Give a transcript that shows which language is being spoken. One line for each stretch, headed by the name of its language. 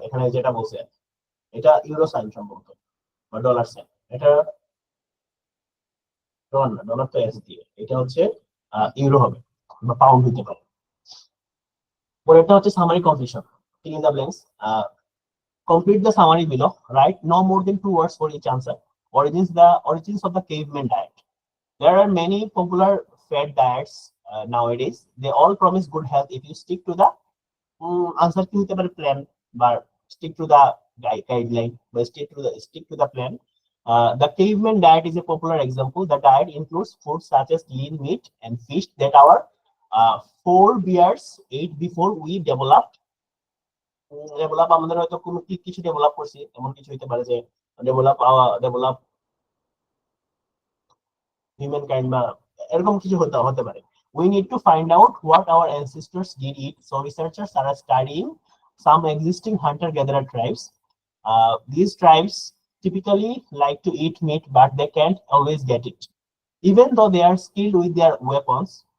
Bangla: এখানে যেটা বলছে এটা ইউরো সাইন সম্ভবত বা ডলার সাইন, এটা ডলার না, ডলার তো এস দিয়ে, এটা হচ্ছে ইউরো হবে বা পাউন্ড হতে পারে। পরেরটা হচ্ছে summary completion, fill in the blanks.
English: Complete the summary below. Write no more than 2 words for each answer. Origins of the caveman diet. There are many popular fad diets nowadays. They all promise good health if you stick to the answer to the plan, but stick to the guideline, but stick to the plan. The caveman diet is a popular example. The diet includes foods such as lean meat and fish that our forebears ate before we developed.
Bangla: আমাদের হয়তো কোনো কিছু develop করছি, এমন কিছু হইতে পারে যে ডেভেলপ হিউম্যান কাইন্ড বা এরকম কিছু হতে পারে।
English: We need to find out what our ancestors did eat, so researchers are studying some existing hunter-gatherer tribes. These tribes typically like to eat meat, but they can't always get it, even though they are skilled with their weapons.